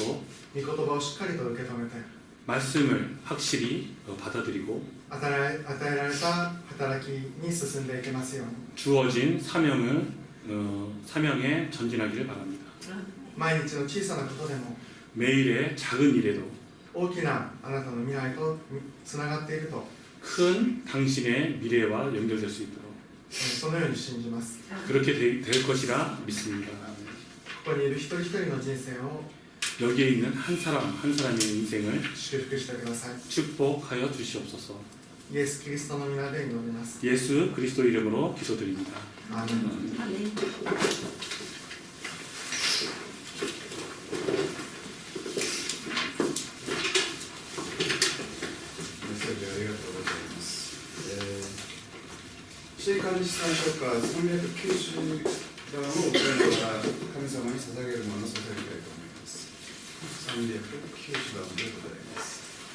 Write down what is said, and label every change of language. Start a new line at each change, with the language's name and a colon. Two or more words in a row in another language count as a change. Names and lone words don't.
Japanese: 御言葉をしっかりと受け止めて、
Korean: 말씀을 확실히 받아들이고
Japanese: 与えられた働きに進んでいけますように、
Korean: 주어진 사명에 전진하기를 바랍니다.
Japanese: 毎日の小さなことでも
Korean: 매일의 작은 일에도
Japanese: 大きなあなたの未来とつながっていると、
Korean: 큰 당신의 미래와 연결될 수 있도록
Japanese: そのように信じます。
Korean: 그렇게 될 것이라 믿습니다.
Japanese: ここにいる一人一人の人生を
Korean: 여기에 있는 한 사람 한 사람의 인생을
Japanese: 祝福してください。
Korean: 축복하여 주시옵소서.
Japanese: イエス・キリストの皆で祈ります。
Korean: 예수 그리스도 이름으로 기도드립니다.
Japanese: アーメン。
Korean: 아멘.
Japanese: メッセージありがとうございます。C管理士さん書家390番をお伝えから神様に捧げるものを捧げたいと思います。390番でございます。